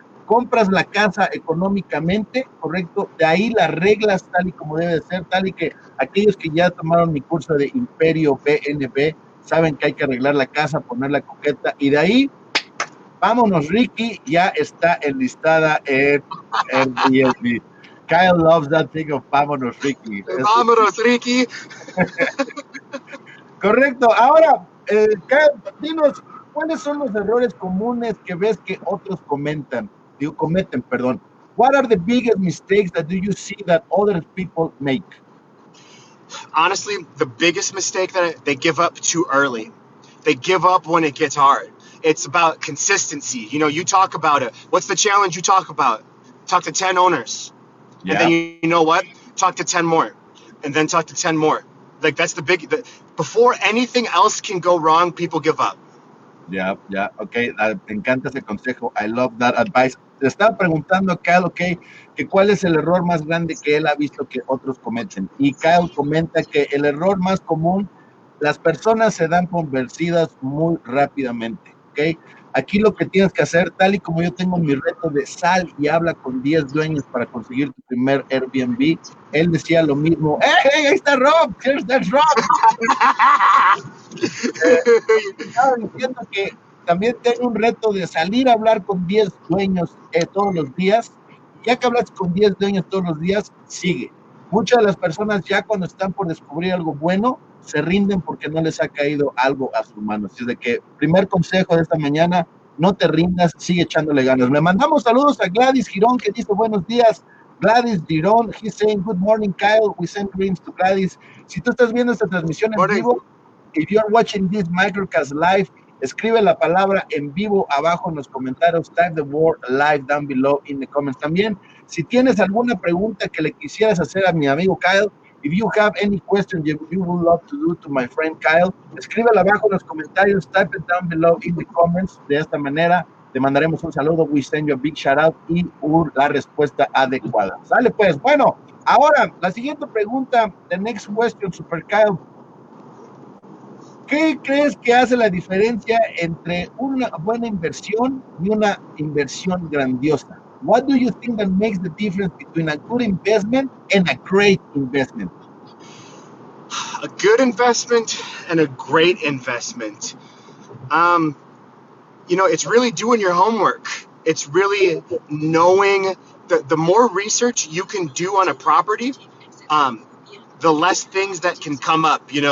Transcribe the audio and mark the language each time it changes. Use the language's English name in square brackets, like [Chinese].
[Spanish] Compras la casa económicamente, correcto, de ahí las reglas tal y como debe de ser, tal y que aquellos que ya tomaron mi curso de Imperiobnb saben que hay que arreglar la casa, ponerla coqueta, y de ahí vámonos, Ricky, ya está enlistada en Airbnb. [English] Kyle loves that thing of [Spanish] vámonos, Ricky. Vámonos, Ricky. Correcto. Ahora, Kyle, dinos, ¿cuáles son los errores comunes que ves que otros cometen, perdón? [English] What are the biggest mistakes that do you see that other people make? Honestly, the biggest mistake that they give up too early. They give up when it gets hard. It's about consistency. You talk about it. What's the challenge you talk about? Talk to 10 owners. Yeah. And then you know what? Talk to 10 more. And then talk to 10 more. Like that's before anything else can go wrong, people give up. [Spanish] Ya, ok, me encanta ese consejo, [English] I love that advice. [Spanish] Le estaba preguntando a Kyle, ok, que cuál es el error más grande que él ha visto que otros cometen. Y Kyle comenta que el error más común, las personas se dan convencidas muy rápidamente, ok. Aquí lo que tienes que hacer, tal y como yo tengo mi reto de sal y habla con 10 dueños para conseguir tu primer Airbnb, él decía lo mismo. ¡Hey, ahí está Rob! [English] ¡There's Rob! [Spanish] Estaba diciendo que también tengo un reto de salir a hablar con 10 dueños todos los días, y ya que hablas con 10 dueños todos los días, sigue. Muchas de las personas ya cuando están por descubrir algo bueno, se rinden porque no les ha caído algo a sus manos. Así de que, primer consejo de esta mañana, no te rindas, sigue echándole ganas. Le mandamos saludos a Gladys Girón, que dice buenos días. [English] Gladys Girón, he's saying good morning, Kyle. We send greetings to Gladys. [Spanish] Si tú estás viendo esta transmisión en vivo, [English] if you're watching this microcast live, [Spanish] escribe la palabra en vivo abajo en los comentarios, [English] type the word live down below in the comments. [Spanish] También, si tienes alguna pregunta que le quisieras hacer a mi amigo Kyle, [English] if you have any question you would love to do to my friend Kyle, [Spanish] escríbela abajo en los comentarios, [English] type it down below in the comments. [Spanish] De esta manera, te mandaremos un saludo, [English] we send you a big shout out [Spanish] y la respuesta adecuada. Sale pues, bueno, ahora, la siguiente pregunta, [English] the next question, [Spanish] Super Kyle. ¿Qué crees que hace la diferencia entre una buena inversión y una inversión grandiosa? [English] What do you think that makes the difference between a good investment and a great investment? A good investment and a great investment. It's really doing your homework. It's really knowing the more research you can do on a property, the less things that can come up.